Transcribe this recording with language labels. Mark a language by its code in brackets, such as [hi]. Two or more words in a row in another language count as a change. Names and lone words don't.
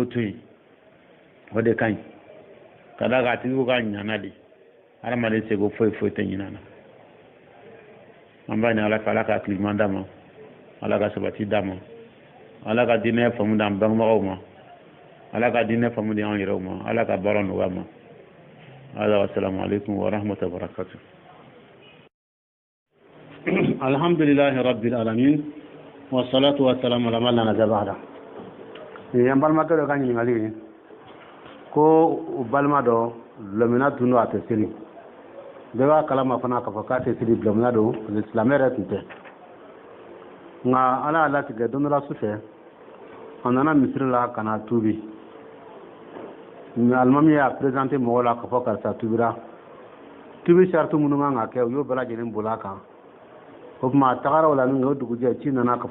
[bm] to yen o de ka ɲi ka da kan a tigi ko k'a ɲinana de adamaden sego foyi tɛ ɲinan na an b'a ɲini ala fɛ ala ka hakiliman d'a ma ala ka sabati d'a ma ala ka diinɛ faamu d'an bangebagaw ma ala ka diinɛ faamu di an yɛrɛw ma ala ka baara nɔgɔya ma ala [ar] والسلام عليكم ورحمة الله وبركاته الحمد لله رب العالمين والصلاة والسلام على من لا نبي بعده [bm] yan balimakɛ dɔ ka ɲininkali ko balima dɔ lɔmina tun don a tɛ seli bɛɛ b'a kalama fana k'a fɔ k'a tɛ seli lɔmina don silamɛ yɛrɛ tun tɛ nka ala y'a latigɛ don dɔ la su fɛ a nana misiri la ka na tuubi alimami y'a présenté mɔgɔw la k'a fɔ karisa tubira tubi sariti minnu kan ka kɛ u y'o bɛɛ lajɛlen bol'a kan o tuma a tagara o la min kɛ o dugujɛ ci nana k'a